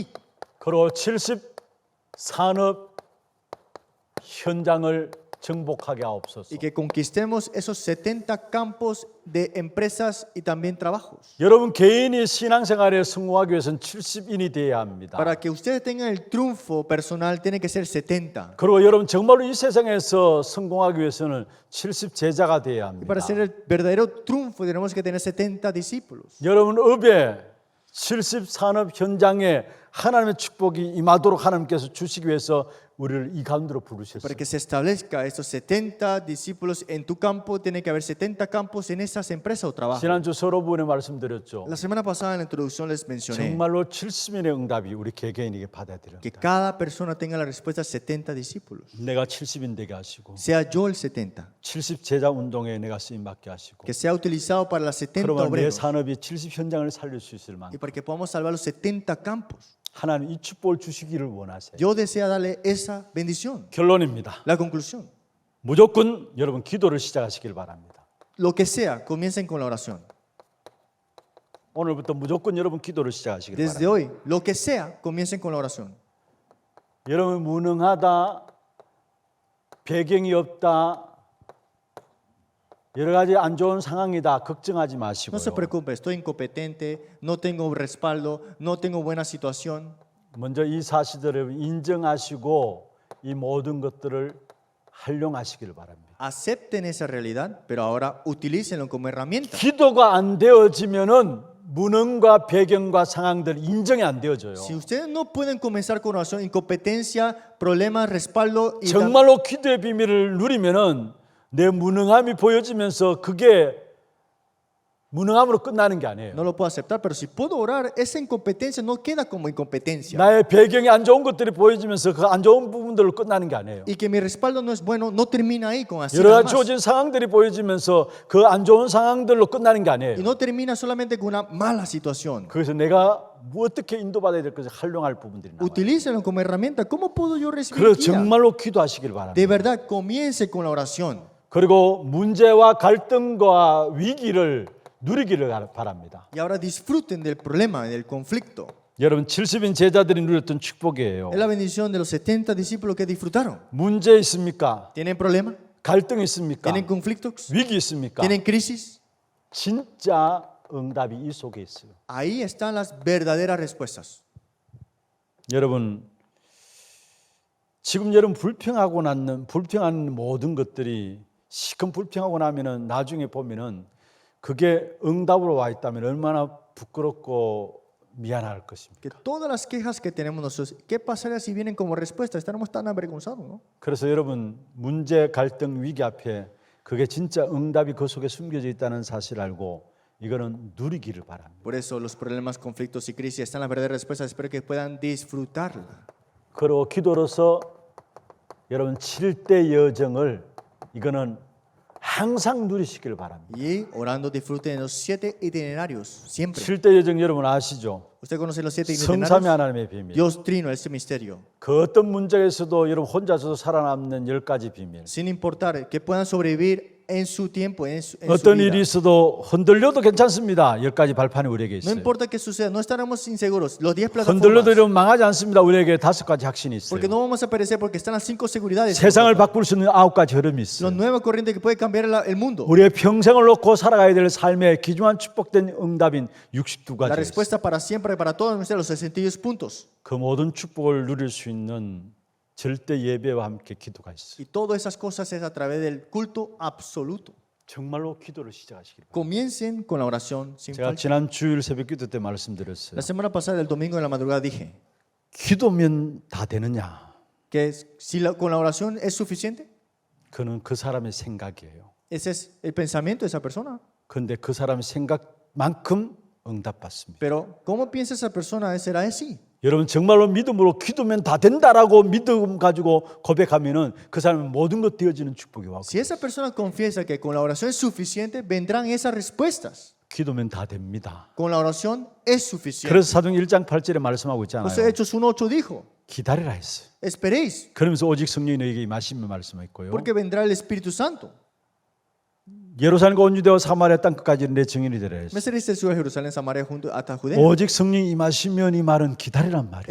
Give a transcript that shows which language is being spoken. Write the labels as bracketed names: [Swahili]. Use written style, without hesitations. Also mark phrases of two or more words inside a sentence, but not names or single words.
[Korean] 그리고 70 산업 현장을 정복하게 하옵소서. [Spanish] Y que conquistemos esos 70 campos de empresas y también trabajos. [Korean] 여러분 개인이 신앙생활에 성공하기 위해서는 70인이 되어야 합니다. [Spanish] Para que ustedes tengan el triunfo personal, tiene que ser 70. [Korean] 그리고 여러분 정말로 이 세상에서 성공하기 위해서는 70 제자가 되어야 [Spanish] Y [Korean] 합니다. [Spanish] para hacer el verdadero triunfo, tenemos que tener 70 discípulos. [Korean] 여러분 업에 70 산업 현장에 하나님의 축복이 임하도록 하나님께서 주시기 위해서 우리를 이 가운데로 [Spanish] Para [Korean] 부르셨습니다. [Spanish] que se establezca estos 70 discípulos en tu campo, tiene que haber 70 campos en esas empresas o trabajos. [Korean] 지난주 서로분에 말씀드렸죠. [Spanish] La semana pasada en la introducción les mencioné [Korean] 정말로 70인의 응답이 우리 개개인에게 받아야 되는 [Spanish] que [Korean] 거다. [Spanish] cada persona tenga la respuesta 70 discípulos. [Korean] 내가 70인 되게 하시고 [Spanish] Sea yo el 70, [Korean] 70 제자 운동에 내가 쓰임 받게 하시고 [Spanish] que sea utilizado para las 70 [Korean] 그러면 내 [Spanish] obreros [Korean] 산업이 70 현장을 살릴 수 있을 [Spanish] y [Korean] 만큼 [Spanish] para que podamos salvar los 70 campos. [Korean] 하나님 이 축복을 주시기를 원하세요. [Spanish] Yo deseo darle esa bendición. [Korean] 결론입니다. [Spanish] La conclusión. [Korean] 무조건 여러분 기도를 시작하시길 바랍니다. [Spanish] Lo que sea, comiencen con la oración. [Korean] 오늘부터 무조건 여러분 기도를 시작하시길 [Spanish] Desde [Korean] 바랍니다. [Spanish] hoy, lo que sea, comiencen con la oración. [Korean] 여러분 무능하다, 배경이 없다, 여러 가지 안 좋은 상황이다 걱정하지 [Spanish] No se [Korean] 마시고요. [Spanish] preocupe, estoy incompetente, no tengo respaldo, no tengo buena situación. [Korean] 먼저 이 사실들을 인정하시고 이 모든 것들을 활용하시길 바랍니다. [Spanish] Acepten esa realidad, pero ahora utilícenlo como herramienta. [Korean] 기도가 안 되어지면은 무능과 배경과 상황들 인정이 안 되어져요. [Spanish] Si ustedes no pueden comenzar con oración, incompetencia, problemas, respaldo y [Korean] 정말로 기도의 비밀을 누리면은 내 무능함이 보여지면서 그게 무능함으로 끝나는 게 아니에요. [Spanish] no lo puedo aceptar, pero si puedo orar, esa incompetencia no queda como incompetencia. [Korean] 나의 배경이 안 좋은 것들이 보여지면서 그 안 좋은 부분들로 끝나는 게 아니에요. [Spanish] Y que mi respaldo no es bueno, no termina ahí con así [Korean] 여러 [Spanish] nada [Korean] 가지 [Spanish] más. [Korean] 주어진 상황들이 보여지면서 그 안 좋은 상황들로 끝나는 게 [Spanish] Y [Korean] 아니에요. [Spanish] no termina solamente con una mala situación. [Korean] 그래서 내가 어떻게 인도받아야 될 것을 활용할 부분들이 나와요. [Spanish] Utilícenlo como herramienta. ¿Cómo puedo yo recibir [Korean] 그래서 [Spanish] guía? [Korean] 정말로 기도하시길 [Spanish] De [Korean] 바랍니다. [Spanish] verdad, comience con la oración. [Korean] 그리고 문제와 갈등과 위기를 누리기를 바랍니다. [Spanish] Y ahora disfruten del problema, del conflicto. [Korean] 여러분 70인 제자들이 누렸던 축복이에요. [Spanish] Es la bendición de los 70 discípulos que disfrutaron. [Korean] 문제 있습니까? [Spanish] ¿Tienen problemas? [Korean] 갈등 있습니까? [Spanish] ¿Tienen conflictos? [Korean] 위기 있습니까? [Spanish] ¿Tienen crisis? [Korean] 진짜 응답이 이 속에 있어요. [Spanish] Ahí están las verdaderas respuestas. [Korean] 여러분 지금 여러분 불평한 모든 것들이 시큰 불평하고 나면은 나중에 보면은 그게 응답으로 와 있다면 얼마나 부끄럽고 미안할 것입니까? [Spanish] Que todas las quejas que tenemos nosotros, ¿qué pasaría si vienen como respuesta? Estaremos tan avergonzados, ¿no? [Korean] 그래서 여러분 문제, 갈등, 위기 앞에 그게 진짜 응답이 그 속에 숨겨져 있다는 사실을 알고 이거는 누리기를 바랍니다. [Spanish] Por eso los problemas, conflictos y crisis están las verdaderas respuestas. Espero que puedan disfrutarla. [Korean] 그리고 기도로서 여러분 7대 여정을 이거는 항상 누리시길 바랍니다. [Spanish] Y orando disfruten de los 7 itinerarios, siempre. [Korean] 7대 여정 여러분 아시죠? [Spanish] ¿Usted conoce los 7 [Korean] 성삼위 [Spanish] itinerarios? [Korean] 하나님의 비밀. [Spanish] Dios trino, ese misterio. [Korean] 그 어떤 문제에서도 여러분 혼자서도 살아남는 10가지 비밀. [Spanish] Sin importar que puedan sobrevivir en su tiempo, en su [Korean] 어떤 [Spanish] vida. [Korean] 일이 있어도 흔들려도 괜찮습니다. 10가지 발판이 우리에게 [Spanish] No [Korean] 있어요. [Spanish] importa qué suceda, no estaremos inseguros. Los 10 [Korean] 흔들려도 [Spanish] plataformas. [Korean] 여러분 망하지 않습니다. 우리에게 5가지 확신이 있어요. [Spanish] Porque no vamos a perecer porque están las 5 seguridades. [Korean] 세상을 바꿀 수 있는 9가지 흐름이 [Spanish] Los [Korean] 있어요. [Spanish] 9 corrientes que puede cambiar el mundo. [Korean] 우리의 평생을 놓고 살아가야 될 삶의 귀중한 축복된 응답인 [Spanish] La [Korean] 62가지 있어요. [Spanish] respuesta para siempre, para todos los 62 puntos. [Korean] 그 모든 축복을 누릴 수 있는 절대 예배와 함께 기도가 있어요. [Spanish] Y todas esas cosas es a través del culto absoluto. [Korean] 정말로 기도를 시작하시길 바랍니다. [Spanish] Comiencen con la oración sin [Korean] 제가 [Spanish] falta. [Korean] 지난 주일 새벽 기도 때 말씀드렸어요. [Spanish] La semana pasada, el domingo en la madrugada, dije [Korean] 기도면 다 되느냐? [Spanish] que si con la oración es suficiente, [Korean] 그는 그 사람의 생각이에요. [Spanish] ese es el pensamiento de esa persona. [Korean] 그런데 그 사람의 생각만큼 응답받습니다. [Spanish] Pero, ¿cómo piensa esa persona? ¿Será así? [Korean] 여러분 정말로 믿음으로 기도면 다 된다라고 믿음 가지고 고백하면은 그 사람은 모든 것 되어지는 축복이 와요. [Spanish] Si esa persona confiesa que con la oración es suficiente, vendrán esas respuestas. [Korean] 기도면 다 됩니다. [Spanish] Con la oración es suficiente. [Korean] 그래서 사도행 1장 8절에 말씀하고 있잖아요. [Spanish] Entonces, Hechos 1:8 dijo, [Korean] 기다리라 했어요. [Spanish] esperéis, [Korean] 그러면서 오직 성령이 너에게 임하시면 말씀했고요. [Spanish] porque vendrá el Espíritu Santo. [Korean] 예루살렘과 온 유대와 사마리아 땅 끝까지 내 증인이 되라 했어요. [Spanish] Me seréis testigos de Jerusalén, Samaria, junto hasta Judea. [Korean] 오직 성령이 임하시면 이 말은 기다리란 말이에요.